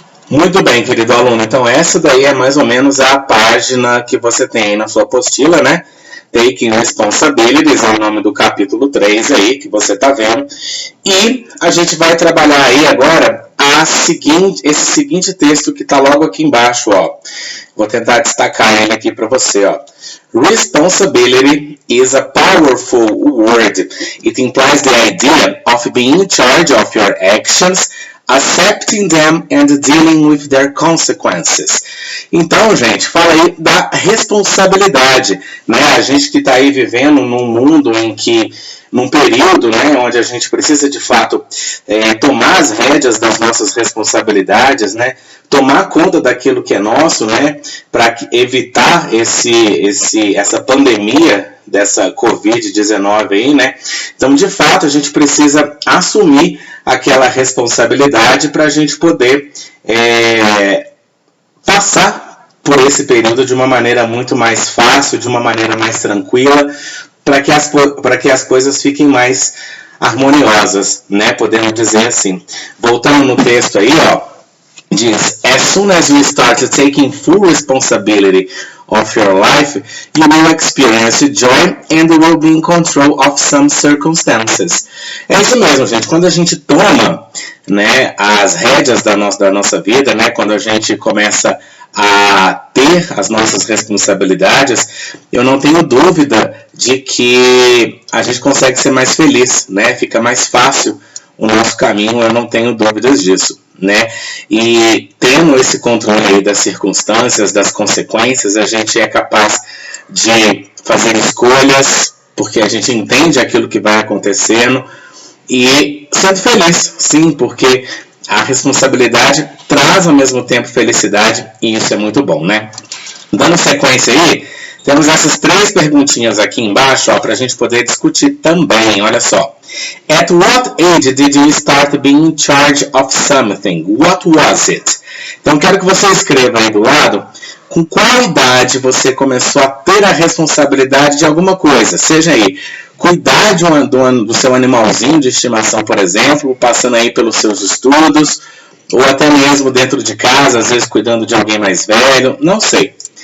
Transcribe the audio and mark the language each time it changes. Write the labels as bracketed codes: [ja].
[pt] Muito bem, querido aluno. Então essa daí é mais ou menos a página que você tem aí na sua apostila, né? Taking Responsibilities é o nome do capítulo 3 aí, que você está vendo. E a gente vai trabalhar aí agora esse seguinte texto que está logo aqui embaixo, ó. Vou tentar destacar ele aqui para você, ó. [en] Responsibility is a powerful word. It implies the idea of being in charge of your actions, accepting them and dealing with their consequences. [pt] Então, gente, fala aí da responsabilidade, né? A gente que está aí vivendo num mundo num período, né, onde a gente precisa de fato tomar as rédeas das nossas responsabilidades, né? Tomar conta daquilo que é nosso, né? Para evitar essa pandemia dessa Covid-19 aí, né? Então, de fato, a gente precisa assumir aquela responsabilidade para a gente poder passar por esse período de uma maneira muito mais fácil, de uma maneira mais tranquila, para que as coisas fiquem mais harmoniosas, né? Podemos dizer assim. Voltando no texto aí, ó, diz: [en] As soon as you start taking full responsibility of your life, you will experience joy and will be in control of some circumstances. [pt] É isso mesmo, gente. Quando a gente toma, né, as rédeas da nossa vida, né, quando a gente começa a ter as nossas responsabilidades, eu não tenho dúvida de que a gente consegue ser mais feliz, né? Fica mais fácil o nosso caminho, eu não tenho dúvidas disso, né? E tendo esse controle aí das circunstâncias, das consequências, a gente é capaz de fazer escolhas, porque a gente entende aquilo que vai acontecendo e sendo feliz, sim, porque a responsabilidade traz ao mesmo tempo felicidade e isso é muito bom, né? Dando sequência aí, temos essas 3 perguntinhas aqui embaixo, para a gente poder discutir também, olha só. [en] At what age did you start being in charge of something? What was it? [pt] Então, quero que você escreva aí do lado com qual idade você começou a ter a responsabilidade de alguma coisa. Seja aí, cuidar do seu animalzinho de estimação, por exemplo, passando aí pelos seus estudos, ou até mesmo dentro de casa, às vezes cuidando de alguém mais velho, não sei.